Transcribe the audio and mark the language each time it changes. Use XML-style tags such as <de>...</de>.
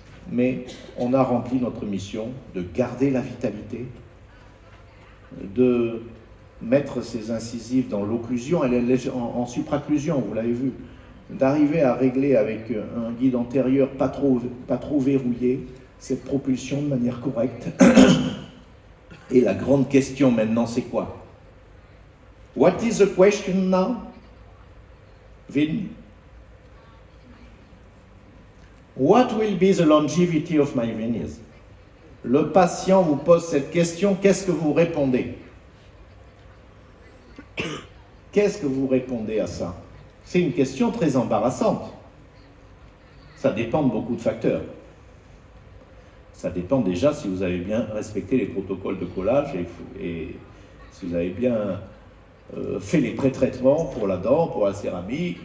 <fr>Mais on a rempli notre mission de garder la vitalité, de mettre ses incisives dans l'occlusion, elle est en supraclusion, vous l'avez vu, d'arriver à régler avec un guide antérieur pas trop verrouillé cette propulsion de manière correcte. Et la grande question maintenant, c'est quoi?</fr> <en>What is the question now? Vin? What will be the longevity of my veneers?</en> <fr>Le patient vous pose cette question, qu'est-ce que vous répondez? Qu'est-ce que vous répondez à ça? C'est une question très embarrassante. Ça dépend de beaucoup de facteurs. Ça dépend déjà si vous avez bien respecté les protocoles de collage et si vous avez bien fait les pré-traitements pour la dent, pour la céramique.</fr>